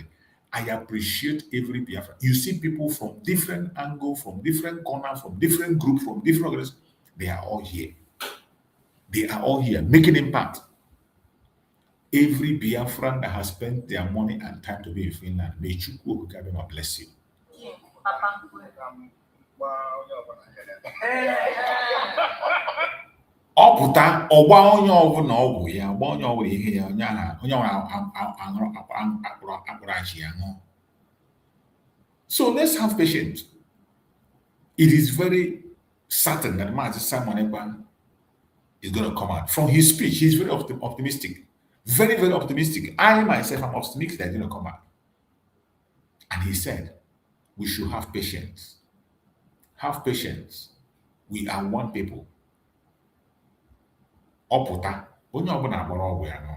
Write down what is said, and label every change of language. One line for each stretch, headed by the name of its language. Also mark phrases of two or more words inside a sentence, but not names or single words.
English: I appreciate every Biafra. You see people from different angles, from different corners, from different groups, from different organizations. They are all here. They are all here making impact. Every Biafran that has spent their money and time to be in Finland, may CHUKS SURVIVAL bless you.
Igbo: Ọpụta ọgba onye ọbụla ọgwụ ya gba onye ọbụla ihe ya onye akpụrụ achị ya ṅụọ.
English: So let's have patience. It is very certain that Mazi Simon Ekpa is going to come out. From his speech, he's very optimistic. Very, very optimistic. I myself am optimistic that he's going to come out. And he said, we should have patience. Have patience. We are one people.
Igbo: Ọpụta onye ọbụla agbara ọgwụ ya ṅụọ.